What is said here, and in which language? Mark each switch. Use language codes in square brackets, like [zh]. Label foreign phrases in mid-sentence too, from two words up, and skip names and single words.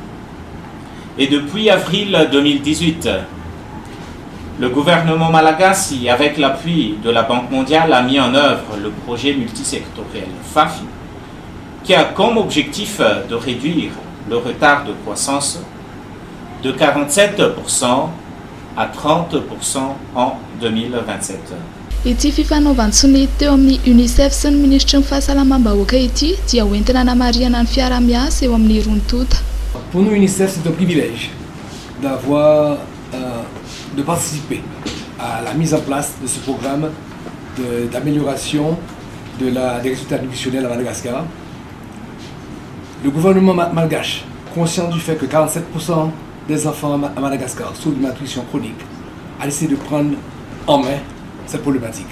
[fr] Et depuis avril 2018, le gouvernement malagasy, avec l'appui de la Banque mondiale, a mis en œuvre le projet multisectoriel FAFI, qui a comme objectif de réduire le retard de croissance de 47% à 30% en 2027. [mg] Ity fifanaovan-tsony teo amin'ny UNICEF sy ny ministry ny fahasalamam-bahoaka ity dia hoentina hanamariana ny fiara-miasa eo amin'ny rontota. [fr] Pour nous, UNICEF, c'est un privilège d'avoir, de participer à la mise en place de ce programme d'amélioration des résultats nutritionnels à Madagascar. Le gouvernement malgache, conscient du fait que 47% des enfants à Madagascar souffrent de malnutrition chronique, a décidé de prendre en main cette problématique.